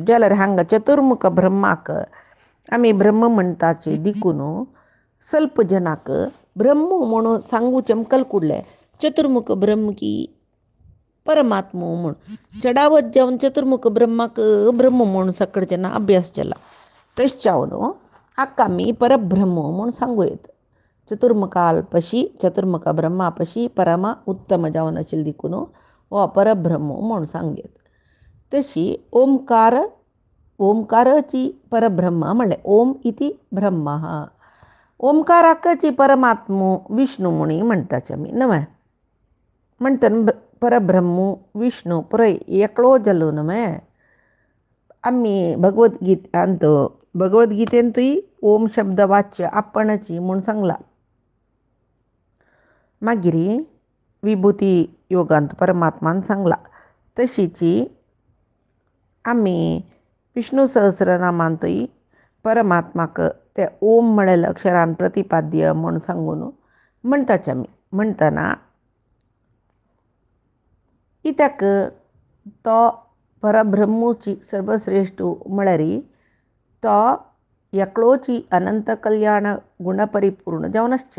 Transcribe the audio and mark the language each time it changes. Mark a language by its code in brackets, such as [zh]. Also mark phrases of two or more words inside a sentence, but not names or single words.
[kok] जाल्यार हांगा चतुर्मुख ब्रह्माक आमी ब्रह्म म्हणटाचे देखून ಸ್ವಲ್ಪ जनाक ब्रह्म म्हणून सांगूचे कलकुडले. चतुर्मुख ब्रह्म की परमात्मा म्हूण चडावत जावन चतुर्मुख ब्रह्माक ब्रह्म म्हणून सकड जेन्ना अभ्यास केला तशें जावन हाका आमी परब्रह्म म्हूण सांगू येता. चतुर्मुखाल पशी चतुर्मुख ब्रह्मा पशी परम उत्तम जावन आशिल्ले देखून हो परब्रह्म म्हूण सांगेत. तशी ओंकार ओंकाराची परब्रह्म म्हणले [sa] ओम इति ब्रह्म. [kok] ओंकाराकची परमात्मा विष्णू म्हूण म्हणटाचे आमी न्हय. म्हणटना परब्रह्म विष्णू पुराय एकलो जालो न्हय. आमी भगवद्गीतेंतूय ओम शब्द वाच्य आपणची म्हूण सांगला. मागीर विभूती योगांत परमात्मान सांगला. तशीची आमी विष्णू सहस्रनामांतूय परमात्माक ते ओम म्हळेल्या अक्षरान प्रतिपाद्य म्हूण सांगून म्हणटाचे आमी. म्हणटना कित्याक तो परब्रह्मूची सर्वश्रेष्ठ म्हळ्यार तो एकलोची अनंत कल्याण गुणपरिपूर्ण जावन आसचे.